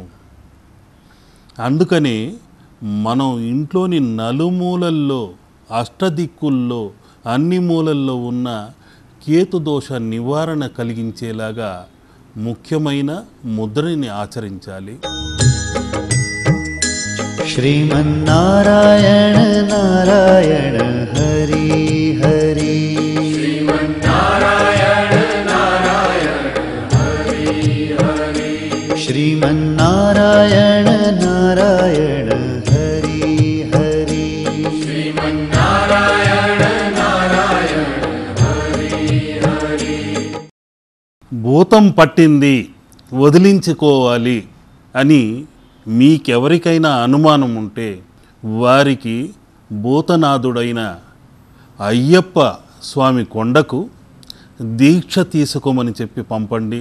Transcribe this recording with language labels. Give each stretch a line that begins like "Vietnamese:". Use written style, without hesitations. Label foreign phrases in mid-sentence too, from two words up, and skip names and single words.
Telugu: అందుకని మనం ఇంట్లోని నలుమూలల్లో, అష్టదిక్కుల్లో, అన్ని మూలల్లో ఉన్న కేతుదోష నివారణ కలిగించేలాగా ముఖ్యమైన ముద్రని ఆచరించాలి.
Sanskrit: श्रीमन्नारायण नारायण हरि हरि श्रीमन्नारायण नारायण हरि हरि श्रीमन्नारायण नारायण हरि हरि श्रीमन्नारायण नारायण हरि हरि.
Telugu: భూతం పట్టింది, వదిలించుకోవాలి అని మీకెవరికైనా అనుమానం ఉంటే వారికి భూతనాథుడైన అయ్యప్ప స్వామి కొండకు దీక్ష తీసుకోమని చెప్పి పంపండి.